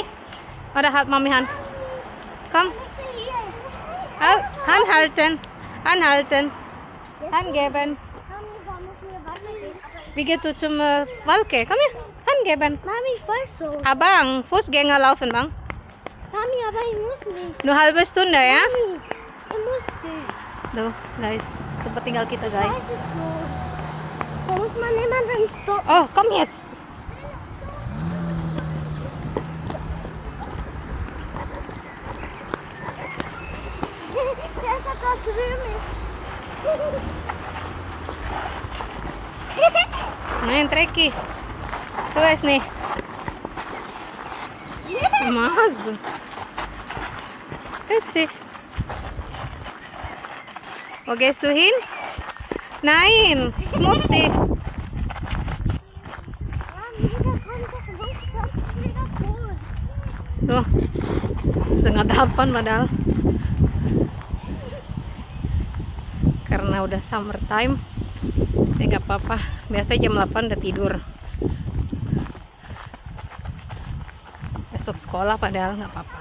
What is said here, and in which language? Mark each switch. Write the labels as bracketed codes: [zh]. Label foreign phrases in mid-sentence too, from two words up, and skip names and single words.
[de] Oder halt Mami Hand. Komm. Hand halten. Hand geben. Wie geht du zum Walke? Komm her. Hand geben. Mami, ich weiß so. Abang, Fußgänger laufen, Bang. Mami, aber ich muss nicht. Nur halbe Stunde, ya? Mami, ich muss nicht. [id] Tuh, guys. Tempat tinggal kita, [de] Ich [id] guys. [de] weiß es so. Da muss man jemanden stoppen. Oh, komm jetzt. Der ist da drüben. Nein, Treki. Tu es nih. Mas. [id] Kecil. [de] Wo gehst du hin? Nein, Smutzi. Das ist mega cool. [id] Tuh, 7:30 padahal. Karena udah summertime, ya nggak apa-apa. Biasanya jam 8 udah tidur. Besok sekolah padahal nggak apa-apa.